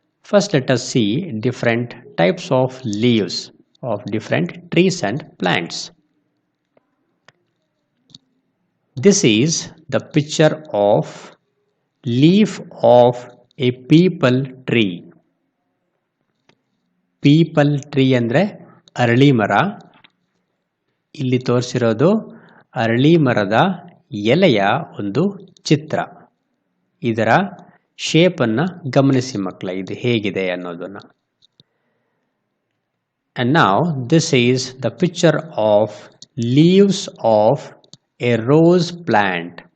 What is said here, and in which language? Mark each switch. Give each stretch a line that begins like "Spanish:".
English: First, let us see different types of leaves of different trees and plants. This is the picture of leaf of a peepal tree.
Kannada: Peepal tree ಅಂದ್ರೆ ಅರಳಿ ಮರ. ಇಲ್ಲಿ ತೋರಿಸಿರೋದು ಅರಳಿ ಮರದ ಎಲೆಯ ಒಂದು ಚಿತ್ರ. ಇದರ ಶೇಪ್ ಅನ್ನು ಗಮನಿಸಿ ಮಕ್ಕಳೇ, ಇದು ಹೇಗಿದೆ ಅನ್ನೋದನ್ನ.
English: And now this is the picture of leaves of a rose plant.